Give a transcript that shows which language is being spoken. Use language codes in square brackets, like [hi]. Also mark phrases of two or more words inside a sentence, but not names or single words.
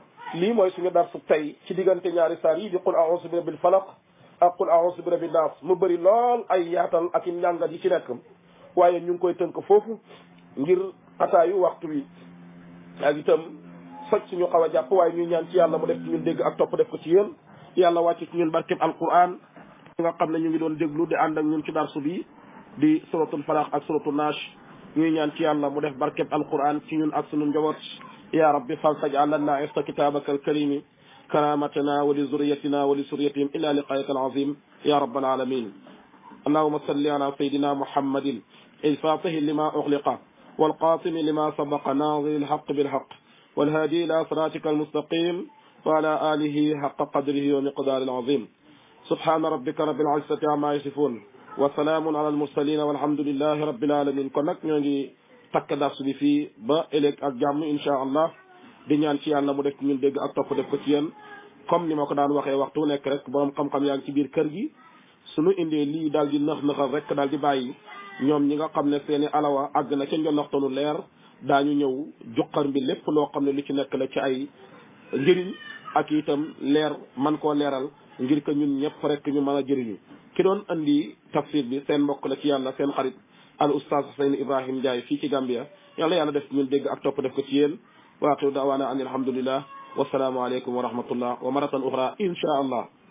[wo] lii mooy suñu darsu tey ci diggante ñaari saar yi di [ar] قل أعوذ برب الفلق [wo] ak [ar] قل أعوذ برب الناس [wo] mu bëri lool ay yaatal ak i njàngat yi ci nekk waaye ñu ngi koy tënk foofu ngir xataayu waxtu wi ak itam soj suñu xaw a jàpp waaye ñuy ñaan ci yàlla mu def ci ñun dégg ak topp def ko ci yéen yàlla wàcc ci ñun barkeb alquran nga xam ne ñu ngi doon déglu di ànd ak ñun ci darsu bi di suratul falaq ak suratul naas ñuy ñaan ci yàlla mu def barkeb alquran ci ñun ak sunu njaboot ya [ar] ربي فلتجعل لنا إفتاء كتابك الكريم كرامتنا ولذرياتنا ولذرياتهم إلى لقائك العظيم يا رب العالمين اللهم صل على سيدنا محمد الفاتح لما أغلق والقاسم لما سبق ناظر الحق بالحق والهادي إلى صراطك المستقيم وعلى آله حق قدره ومقدار العظيم سبحان ربك رب العزة عما يصفون وسلام على المرسلين والحمد لله رب العالمين [wo] kon nag ñoo ngi takk darsu bi fii ba ëllëg ak jàmm [ar] إن شاء الله [wo] di ñaan ci yàlla mu def ñun dégg ak topp def ko ci yéen comme ni ma ko daan waxee waxtu nekk rek borom xam-xam yaa ngi ci biir kër gi suñu indee lii daal di naxal rek daal di bàyyi ñoom ñi nga xam ne seeni alawa àgg na ca njonoxtanu leer daañu ñëw juqar bi lépp loo xam ne li ci nekk la ci ay njëriñ ak itam leer man koo leeral ngir que ñun ñëpp rek ñu mën a jëriñu ki doon andi tafsir bi seen mbokk la ci yàlla seen xarit al oustaz Seyni Ibrahim Ndiaye fii ci Gambia yàlla def ñun dégg ak topp def ko ci yéen [ar] وآخر دعوانا أن الحمد لله والسلام عليكم ورحمة الله ومرة أخرى إن شاء الله